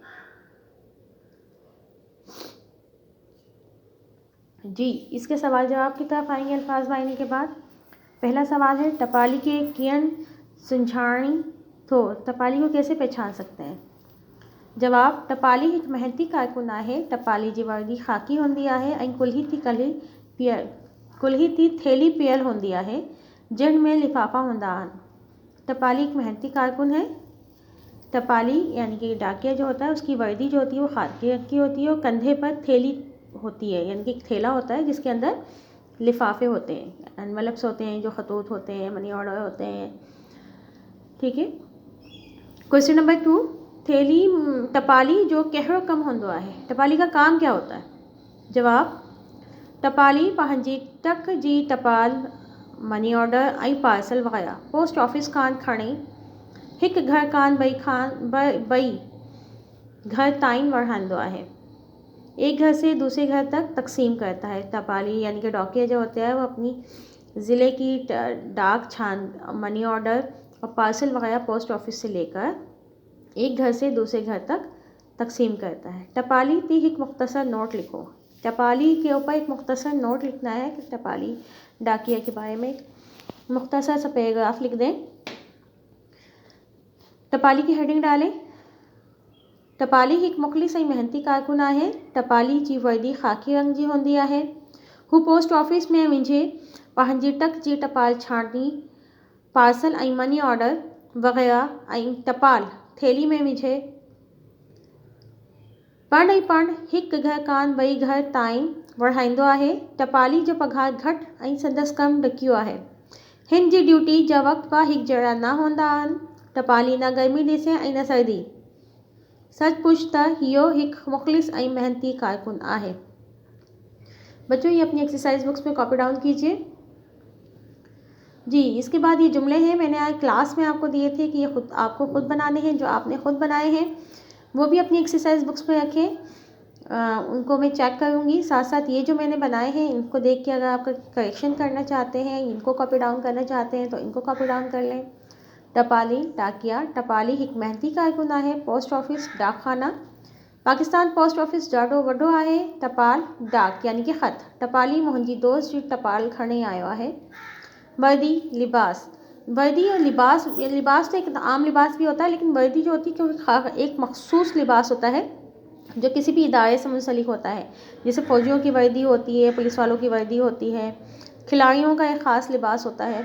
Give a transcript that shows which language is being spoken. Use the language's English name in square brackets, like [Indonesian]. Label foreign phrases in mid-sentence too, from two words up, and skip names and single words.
[Urdu] جی، اس کے سوال جواب کی طرف آئیں گے الفاظ معنی کے بعد. پہلا سوال ہے, [Sindhi] टपाली के कियन सुंझाणी थो, [Urdu] ٹپالی کو کیسے پہچان سکتے ہیں? [Sindhi] जवाब, टपाली एक मेहनती कारकुन आहे। टपाली जी वर्दी खाकी होंदी आहे ऐं कुल्ही थी थैली पियल होंदी आहे जिन में लिफाफा हूंदा आहिनि। [Urdu] ٹپالی ایک محنتی کارکن ہے۔ ٹپالی یعنی کہ ڈاکیا جو ہوتا ہے اس کی وردی جو ہوتی ہے وہ خاکی رنگ کی ہوتی ہے اور کندھے پر تھیلی ہوتی ہے، یعنی کہ ایک تھیلا ہوتا ہے جس کے اندر لفافے ہوتے ہیں، انویلپس ہوتے ہیں، جو خطوط ہوتے ہیں, [English] money order [Urdu] ہوتے ہیں. ٹھیک ہے. [English] question number [Sindhi] 2, थैली टपाली जो कहरो कम होंदो आहे, [Urdu] ٹپالی کا کام کیا ہوتا ہے? [Sindhi] जवाब, टपाली पंहिंजी टक जी टपाल, [English] money order [Sindhi] ऐं पार्सल वग़ैरह [English] post office [Sindhi] खां खणी हिकु घर खां ॿई घर ताईं वरहाईंदो आहे, [Urdu] ایک گھر سے دوسرے گھر تک تقسیم کرتا ہے. ٹپالی یعنی کہ ڈاکیا جو ہوتا ہے وہ اپنی ضلعے کی ڈاک چھان, [English] money order [Urdu] اور پارسل وغیرہ [English] post office [Urdu] سے لے کر ایک گھر سے دوسرے گھر تک تقسیم کرتا ہے. [Sindhi] टपाली थी एक मुख्तसर नोट लिखो। [Urdu] ٹپالی کے اوپر ایک مختصر نوٹ لکھنا ہے کہ ٹپالی ڈاکیا کے بارے میں ایک مختصر سا پیراگراف لکھ دیں. ٹپالی کی ہیڈنگ ڈالیں. [Sindhi] टपाली एक मुखलिस ऐं मेहनती कारकुन आहे। टपाली जी वर्दी खाकी रंग जी हूंदी आहे। हू [English] post office [Sindhi] में वञी पंहिंजी टक जी टपाल छाणी, पार्सल ऐं [English] money order [Sindhi] वग़ैरह ऐं टपाल थैली में विझे पण हिकु घर खां ॿई घर ताईं वरहाईंदो आहे। टपाली जो पघार घटि ऐं संदसि कमु ॾुखियो आहे। हिन जी ड्यूटी जा वक़्तु हिकु जहिड़ा न हूंदा आहिनि। टपाली न गर्मी ॾिसे ऐं न सर्दी। सचपुच त इहो हिकु मुखलिस ऐं मेहनती कारकुन आहे। [Urdu] بچو، یہ اپنی [English] exercise books [Urdu] میں [English] copy down [Urdu] کیجیے. جی، اس کے بعد یہ جملے ہیں، میں نے آج کلاس میں آپ کو دیے تھے کہ یہ آپ کو خود بنانے ہیں. جو آپ نے خود بنائے ہیں وہ بھی اپنی [English] exercise books [Urdu] میں رکھیں، ان کو میں چیک کروں گی. ساتھ ساتھ یہ جو میں نے بنائے ہیں ان کو دیکھ کے اگر آپ کریکشن کرنا چاہتے ہیں، ان کو [English] copy down [Urdu] کرنا چاہتے ہیں تو ان کو [English] copy down [Urdu] کر لیں. [Sindhi] टपाली, डाकिया, टपाली एक मेहनती कारकुन आहे। [English] post office, [Sindhi] डाकखाना, पाकिस्तान पोस्ट ऑफिस ॾाढो वॾो आहे। टपाल, [Urdu] ڈاک یعنی کہ خط. [Sindhi] टपाली मुंहिंजी दोस्त जी टपाल खणी आयो आहे। [Urdu] وردی، لباس، وردی اور لباس، لباس تو ایک عام لباس بھی ہوتا ہے، لیکن وردی جو ہوتی ہے کیونکہ ایک مخصوص لباس ہوتا ہے جو کسی بھی ادارے سے منسلک ہوتا ہے. جیسے فوجیوں کی وردی ہوتی ہے، پولیس والوں کی وردی ہوتی ہے، کھلاڑیوں کا ایک خاص لباس ہوتا ہے.